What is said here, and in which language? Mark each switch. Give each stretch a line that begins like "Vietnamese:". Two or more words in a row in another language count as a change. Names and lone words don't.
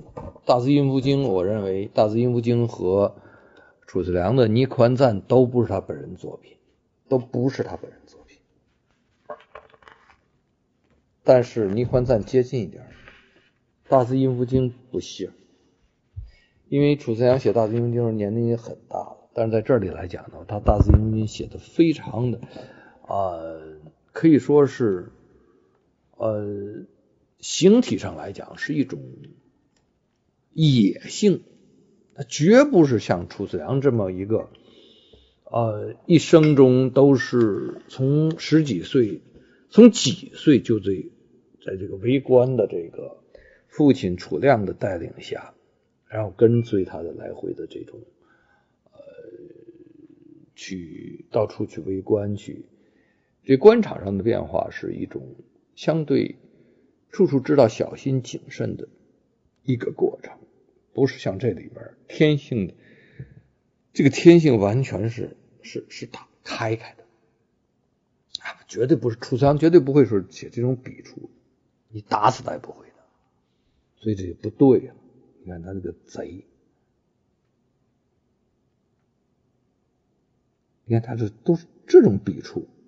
Chinese: 大字音符經，我認為大字音符經和褚遂良的《倪寬贊》都不是他本人作品，但是倪寬贊接近一點，大字音符經不行，因為褚遂良寫大字音符經的年齡也很大了，但是在這裡來講呢，他大字音符經寫的非常的可以說是形體上來講是一種野性，它絕不是像褚遂良這麼一個一生中都是從幾歲就在這個為官的這個父親褚亮的帶領下，然後跟隨他的來回的這種去到處去為官去，這官場上的變化是一種相對處處知道小心謹慎的一個過程，不是像這裡邊天性的，這個天性完全是打開的絕對不是，褚遂良絕對不會說寫這種筆觸，你打死他也不會的，所以這就不對了。你看他這個賊，你看他這都是這種筆觸，